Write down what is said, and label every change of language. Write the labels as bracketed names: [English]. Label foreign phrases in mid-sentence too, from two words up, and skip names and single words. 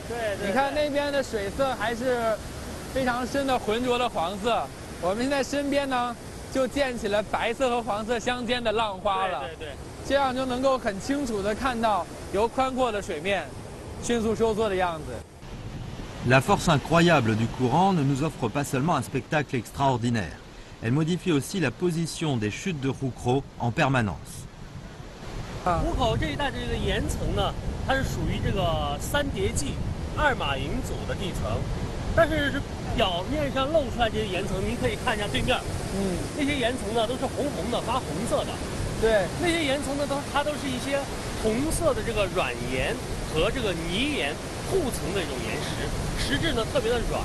[Chinese] 对，你看那边的水色还是非常深的浑浊的黄色，我们现在身边呢就溅起了白色和黄色相间的浪花了。对，这样就能够很清楚地看到由宽阔的水面迅速收缩的样子。 [French] La force incroyable du courant ne nous offre pas seulement un spectacle extraordinaire, elle modifie aussi la position des chutes de Roucro en permanence. [Chinese] 壶口这一带的这个岩层呢，它是属于这个三叠纪2马营组的地层，但是表面上露出来这些岩层，您可以看一下对面，那些岩层呢都是红红的，发红色的。对，那些岩层呢它都是一些红色的这个软岩和这个泥岩互层的一种岩石，石质呢特别的软。